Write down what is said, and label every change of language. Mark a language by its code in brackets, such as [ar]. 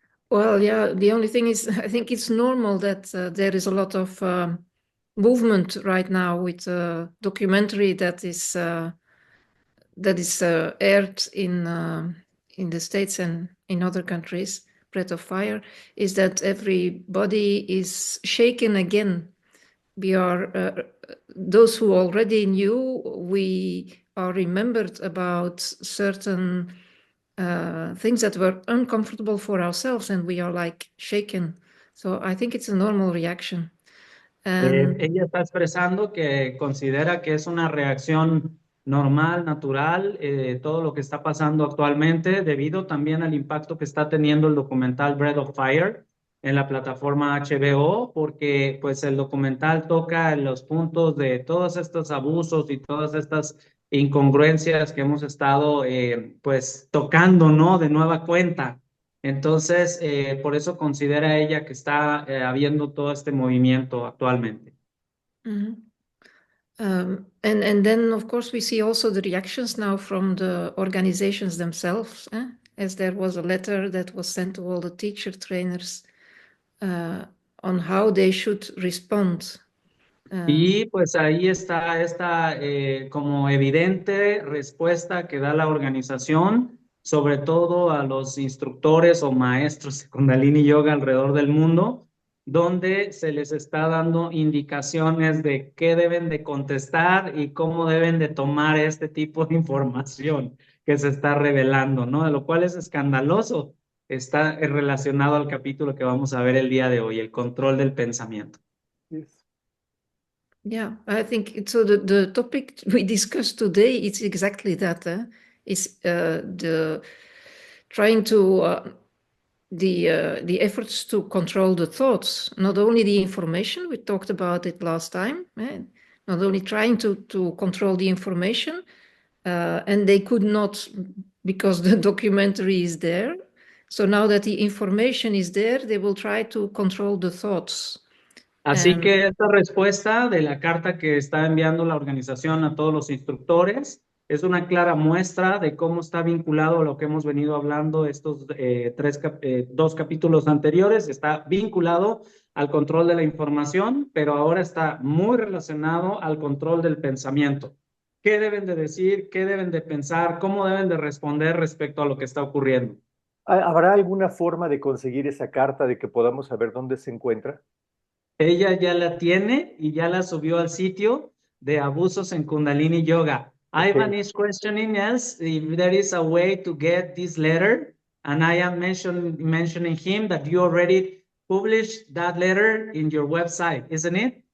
[en] Well, yeah, the only thing is, I think it's normal that there is a lot of movement right now with a documentary that is aired in the States and in other countries, Breath of Fire, is that everybody is shaken again. We are those who already knew, we are remembered about certain things that were uncomfortable for ourselves, and we are like shaken. So I think it's a normal reaction. [es] Ella está expresando que considera que es una reacción normal, natural, todo lo que está pasando actualmente, debido también al impacto que está teniendo el documental Breath of Fire en la plataforma HBO, porque pues el documental toca los puntos de todos estos abusos y todas estas incongruencias que hemos estado pues tocando, ¿no? De nueva cuenta. Entonces, por eso considera ella que está habiendo todo este movimiento actualmente. Mhm. [en] And then, of course, we see also the reactions now from the organizations themselves, as there was a letter that was sent to all the teacher trainers on how they should respond. [es] Y pues ahí está esta como evidente respuesta que da la organización, sobre todo a los instructores o maestros de Kundalini Yoga alrededor del mundo, donde se les está dando indicaciones de qué deben de contestar y cómo deben de tomar este tipo de información que se está revelando, ¿no? De lo cual es escandaloso. Está relacionado al capítulo que vamos a ver el día de hoy, el control del pensamiento. [en] Yes. Yeah, I think so. The topic we discussed today is exactly that. Is the trying to the efforts to control the thoughts, not only the information. We talked about it last time. Not only trying to control the information, and they could not because the documentary is there. So now that the information is there, they will try to control the thoughts. [es] Así que esta respuesta de la carta que está enviando la organización a todos los instructores es una clara muestra de cómo está vinculado a lo que hemos venido hablando estos dos capítulos anteriores. Está vinculado al control de la información, pero ahora está muy relacionado al control del pensamiento. ¿Qué deben de decir? ¿Qué deben de pensar? ¿Cómo deben de responder respecto a lo que está ocurriendo? ¿Habrá alguna forma de conseguir esa carta, de que podamos saber dónde se encuentra? Ella ya la tiene y ya la subió al sitio de abusos en Kundalini Yoga. [en] Okay. Ivan is questioning us if there is a way to get this letter, and I am mentioning him that you already published that letter in your website, isn't it?